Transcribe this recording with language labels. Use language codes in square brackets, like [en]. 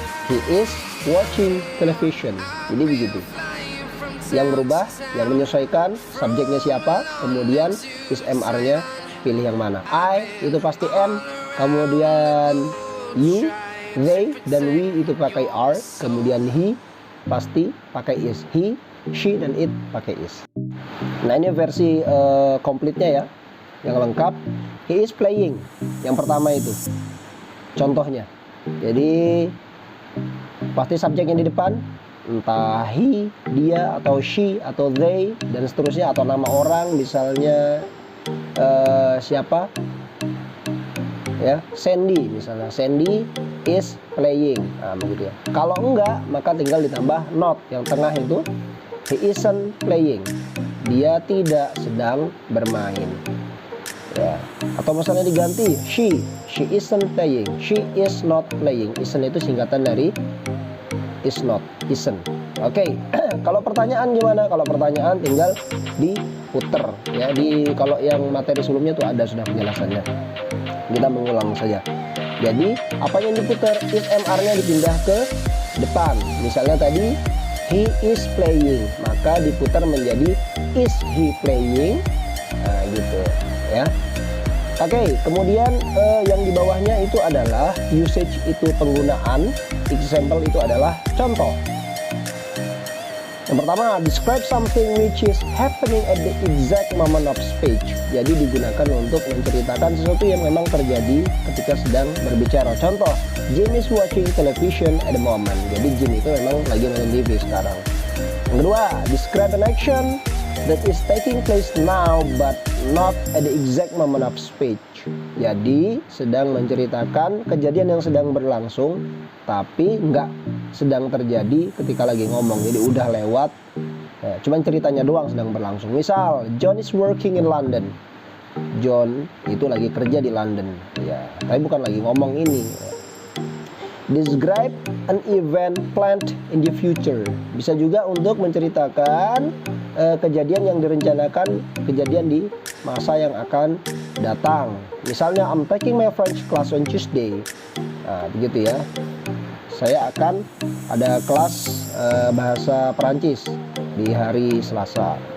[en] He is watching television. [id] Jadi begitu. Yang berubah, yang menyesuaikan, subjeknya siapa, kemudian is, mr-nya pilih yang mana. I itu pasti am, kemudian you, they, dan we itu pakai are, kemudian he pasti pakai is. He, she, dan it pakai is. Nah ini versi komplitnya ya, yang lengkap. [en] He is playing, [id] yang pertama itu contohnya. Jadi pasti subjeknya di depan, entah he, dia, atau she, atau they, dan seterusnya. Atau nama orang, misalnya siapa ya, Sandy misalnya. [en] Sandy is playing. [id] Nah begitu ya. Kalau enggak, maka tinggal ditambah not yang tengah itu, [en] he isn't playing. [id] Dia tidak sedang bermain ya. Atau misalnya diganti [en] she isn't playing, she is not playing. [id] Isn't itu singkatan dari is not, isn't. Oke. Kalau pertanyaan gimana? Kalau pertanyaan tinggal diputer ya. Kalau yang materi sebelumnya tuh ada sudah penjelasannya. Kita mengulang saja. Jadi apa yang diputar? Is, mr-nya dipindah ke depan. Misalnya tadi [en] he is playing, [id] maka diputar menjadi [en] is he playing. [id] Nah gitu ya. Oke, kemudian yang di bawahnya itu adalah usage, itu penggunaan. Example itu adalah contoh. [en] Yang pertama, describe something which is happening at the exact moment of speech. [id] Jadi digunakan untuk menceritakan sesuatu yang memang terjadi ketika sedang berbicara. [en] Contoh, Jim is watching television at the moment. [id] Jadi Jim itu memang lagi nonton TV sekarang. Yang kedua, [en] describe an action that is taking place now but not at the exact moment of speech. [id] Jadi sedang menceritakan kejadian yang sedang berlangsung, tapi nggak sedang terjadi ketika lagi ngomong. Jadi udah lewat, ya, cuman ceritanya doang sedang berlangsung. Misal, [en] John is working in London. [id] John itu lagi kerja di London, ya, tapi bukan lagi ngomong ini. [en] Describe an event planned in the future. [id] Bisa juga untuk menceritakan kejadian yang direncanakan, kejadian di masa yang akan datang. [en] Misalnya, I'm taking my French class on Tuesday. [id] Nah, begitu ya. Saya akan ada kelas bahasa Perancis di hari Selasa.